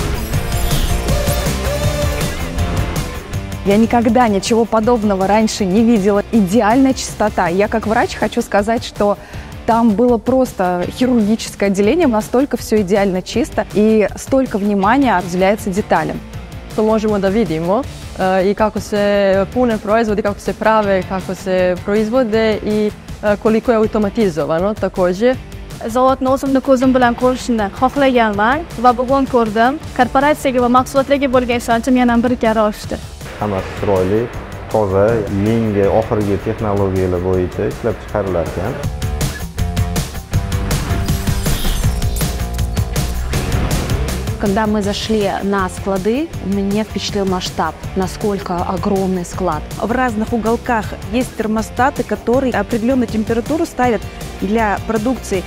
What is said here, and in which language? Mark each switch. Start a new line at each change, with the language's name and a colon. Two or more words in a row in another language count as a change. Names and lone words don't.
Russian: Я никогда ничего подобного раньше не видела. Идеальная чистота. Я как врач хочу сказать, что там было просто хирургическое отделение, настолько все идеально чисто и столько внимания уделяется деталям.
Serbian: Možemo da vidimo i kako se pune proizvodi, kako se prave, kako se proizvode i koliko je automatizovano također.
Uzbek: Zavodni o'zimni ko'zim bilan ko'rishni xohlaganman va bugun ko'rdim. Korporatsiyaga va mahsulotlarga bo'lgan ishonchim yana bir karra oshdi. Hammasi chiroyli, toza, yangi oxirgi texnologiyalar bo'yicha ishlab chiqarilar ekan.
Russian: Когда мы зашли на склады, меня впечатлил масштаб, насколько огромный склад. В разных уголках есть термостаты, которые определенную температуру ставят для продукции.